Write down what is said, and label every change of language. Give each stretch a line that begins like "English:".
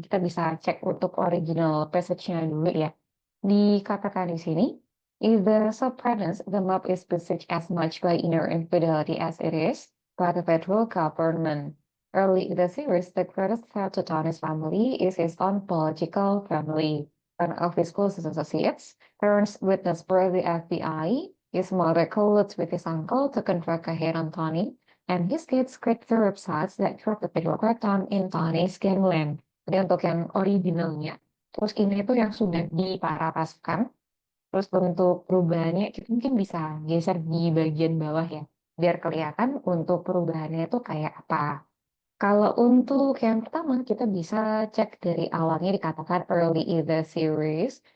Indonesian: Kita bisa cek untuk original passage-nya dulu ya. Dikatakan di sini,
English: if the subpremise the map is besieged as much by inner infidelity as it is by the federal government. Early in the series, the greatest threat to Tony's family is his own political family. One of his closest associates turns witness for the FBI. His mother colludes with his uncle to conduct a hit on Tony, and his kids create the websites that track the federal crackdown in Tony's gangland.
Indonesian: Jadi untuk yang originalnya. Terus ini tuh yang sudah diparafraskan. Terus bentuk perubahannya kita mungkin bisa geser di bagian bawah ya. Biar kelihatan untuk perubahannya itu kayak apa. Kalau untuk yang pertama kita bisa cek dari awalnya dikatakan
English: early in the series.